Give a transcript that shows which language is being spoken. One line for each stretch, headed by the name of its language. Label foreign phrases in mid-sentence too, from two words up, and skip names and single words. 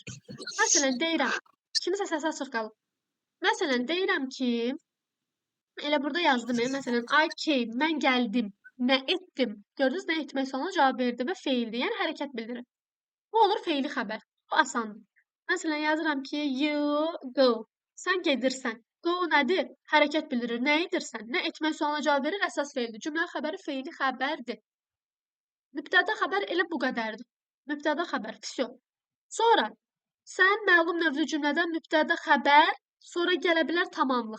Azerbaijani: Məsələn, deyirəm, kimisə səsi açıq qalıb. Məsələn, deyirəm ki, elə burada yazdım, məsələn,
English: I came,
Azerbaijani: mən gəldim, nə etdim. Gördünüz, nə etmək sualına cavab verdi və feildir, yəni hərəkət bildirir. Bu olur feili xəbər, bu asandır. Məsələn, yazıram ki,
English: you go,
Azerbaijani: sən gedirsən. Go nədir? Hərəkət bildirir. Nə edirsən? Nə etmək sualına cavab verir? Əsas feildir. Cümlə xəbəri feili xəbərdir. Mübtəda xəbər elə bu qədərdir. Mübtəda xəbər, vəsyo. Sonra sən məlum növlü cümlədən mübtəda xəbər, sonra gələ bilər tamamlıq.